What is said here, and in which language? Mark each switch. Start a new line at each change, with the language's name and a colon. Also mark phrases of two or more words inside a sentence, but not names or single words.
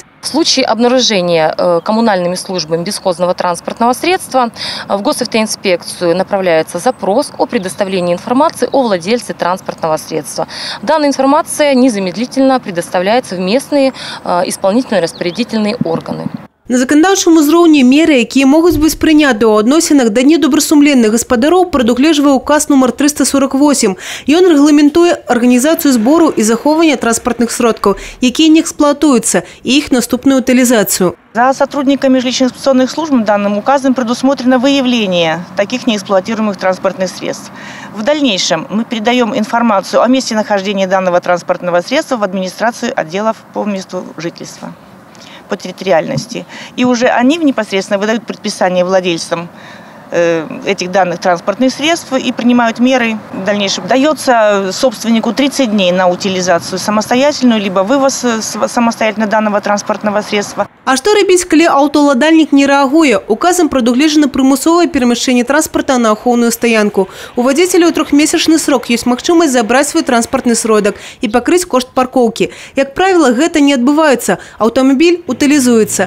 Russian: В случае обнаружения коммунальными службами бесхозного транспортного средства в госавтоинспекцию направляется запрос о предоставлении информации о владельце транспортного средства. Данная информация незамедлительно предоставляется в местные исполнительные распорядительные органы. На законодаўчым узроўні меры, якія могуць быць прыняты ў адносінах да недобрасумленных гаспадароў, прадугледжвае указ номер 348. Ён рэгламентуе арганізацыю збору і захоўвання транспартных сродкаў, якія не эксплуатуюцца, і іх наступную утилизацию. За сотрудниками жилищно-эксплуатационных служб данным указом предусмотрено выявление таких неэксплуатируемых транспортных средств. В дальнейшем мы передаем информацию о месте нахождения данного транспортного средства в администрацию отделов по месту жительства, по территориальности. И уже они непосредственно выдают предписание владельцам этих данных транспортных средств и принимают меры в дальнейшем. Дается собственнику 30 дней на утилизацию самостоятельную, либо вывоз самостоятельно данного транспортного средства.
Belarusian: А что робіць, калі аўтаўладальнік не рэагуе? Указом прадугледжана прымусовае перамяшчэнне транспорта на ахоўную стаянку. У вадзіцеля ў трохмесячны срок ёсць магчымасць забраць свой транспартны сродак і пакрыць кошт паркоўкі. Як правіла, гэта не адбываецца. Аўтамабіль утылізуецца.